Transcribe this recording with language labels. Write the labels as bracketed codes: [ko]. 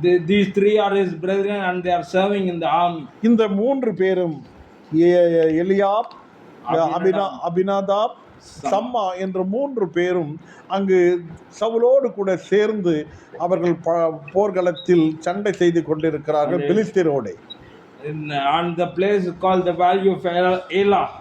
[en] These 3 are his brethren and they are serving in the army. [ta] இந்த 3 பேரும் எலியாப், அபினாதாப், சம்மா என்ற 3 பேரும் அங்கு சவுலோடு கூட சேர்ந்து அவர்கள் போர்க்களத்தில் சண்டை செய்து கொண்டிருக்கிறார்கள் பெலிஸ்தரோடு. [en] And the place is called the valley of Elah.